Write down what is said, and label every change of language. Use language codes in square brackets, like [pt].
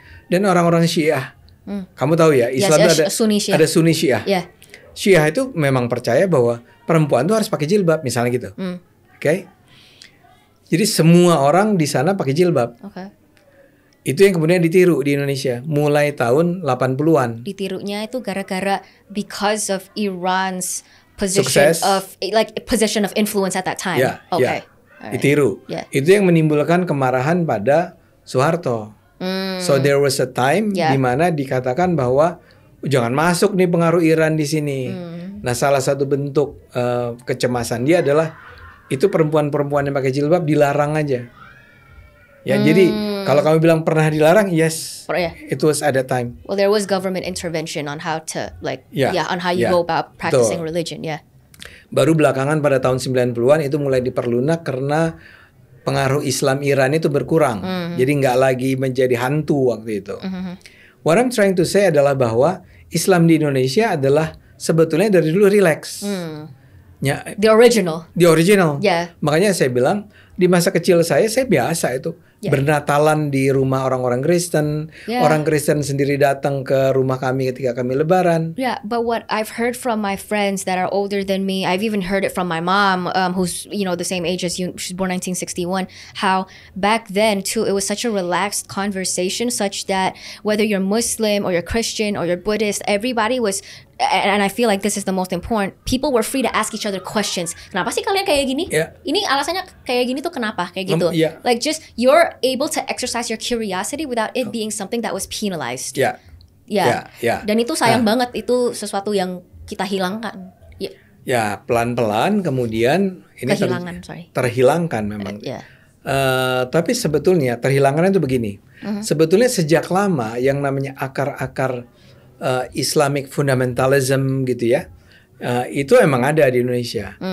[id] Dan orang-orang Syiah, kamu tahu ya, Islam itu ada Sunni Syiah. [en] Yeah. [id] Syiah itu memang percaya bahwa perempuan tuh harus pakai jilbab, misalnya gitu. Oke? Jadi semua orang di sana pakai jilbab. Itu yang kemudian ditiru di Indonesia mulai tahun 80-an. Ditirunya itu gara-gara [en] because of Iran's position position of influence at that time. [id] Ya, [en] Okay. [id] Ditiru. [en] Yeah. [id] Itu yang menimbulkan kemarahan pada Soeharto. [en] So there was a time [id] di mana dikatakan bahwa jangan masuk nih pengaruh Iran di sini. Nah, salah satu bentuk kecemasan dia adalah itu perempuan-perempuan yang pakai jilbab dilarang aja. Ya, jadi kalau kamu bilang pernah dilarang, [en] yes, it was at that time. Well, there was government intervention on how to on how you go about practicing religion. Yeah. [id] Baru belakangan pada tahun 90-an itu mulai diperlunak karena pengaruh Islam Iran itu berkurang. Jadi nggak lagi menjadi hantu waktu itu. [en] What I'm trying to say [id] adalah bahwa Islam di Indonesia adalah sebetulnya dari dulu relax. Ya, [en] The original. The original. Yeah. [id] Makanya saya bilang di masa kecil saya biasa itu bernatalan di rumah orang-orang Kristen. Orang Kristen sendiri datang ke rumah kami ketika kami lebaran. [en] Yeah, but what I've heard from my friends that are older than me, I've even heard it from my mom, who's the same age as you. She's born 1961. How back then too, it was such a relaxed conversation, such that whether you're Muslim or you're Christian or you're Buddhist, everybody was. And I feel like this is the most important. People were free to ask each other questions. [id] Kenapa sih kalian kayak gini? Ini alasannya kayak gini tuh kenapa? Kayak gitu. [en] Like just you're able to exercise your curiosity without it being something that was penalized. [id] Dan itu sayang banget, itu sesuatu yang kita hilangkan. Ya, pelan-pelan kemudian ini terhilangkan memang. Tapi sebetulnya terhilangkan itu begini. Sebetulnya sejak lama yang namanya akar-akar Islamic fundamentalism gitu ya, itu emang ada di Indonesia.